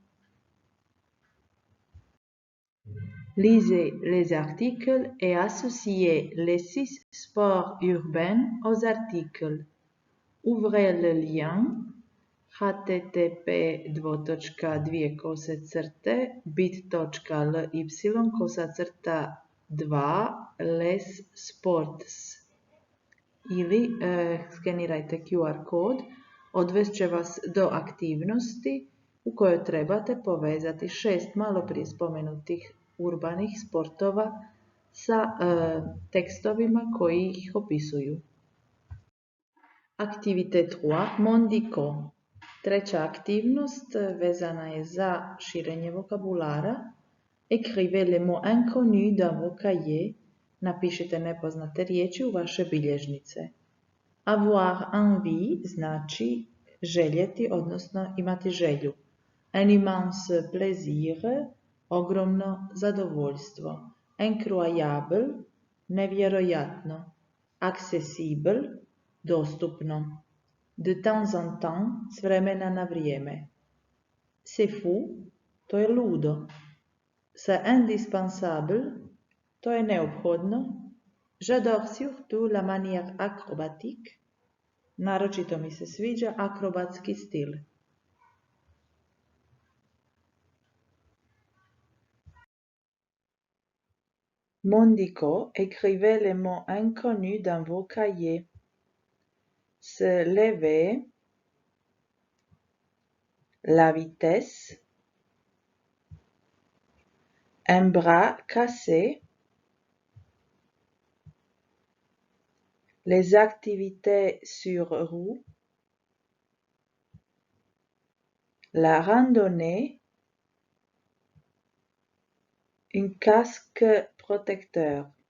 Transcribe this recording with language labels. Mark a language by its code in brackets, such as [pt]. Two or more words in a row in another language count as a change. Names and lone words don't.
[fr] Lisez les articles et associez les 6 sports urbains aux articles. Ouvrez le lien http://bit.ly/2 les sports [hr] ili skenirajte QR kod, odvest će vas do aktivnosti u kojoj trebate povezati 6 malo prije spomenutih urbanih sportova sa tekstovima koji ih opisuju. [fr] Activité 3. Mondiko. [hr] Treća aktivnost vezana je za širenje vokabulara. [fr] Écrivez les mots inconnus dans vos cahiers. [hr] Napišite nepoznate riječi u vaše bilježnice. [fr] Avoir envie [hr] znači željeti, odnosno imati želju. [fr] Un immense plaisir, [hr] ogromno zadovoljstvo. [fr] Incroyable, nevjerojatno. accessible, dostupno. De temps en temps, [hr] s vremena na vrijeme. [fr] C'est fou, [hr] to je ludo. [fr] C'est indispensable, [hr] to je neophodno. [fr] J'adore surtout la manière acrobatique. [hr] Naročito mi se sviđa akrobatski stil. [fr] Mondico, écrivez les mots inconnus dans vos cahiers. Se lever, la vitesse, un bras cassé, les activités sur roue, la randonnée, un casque protecteur.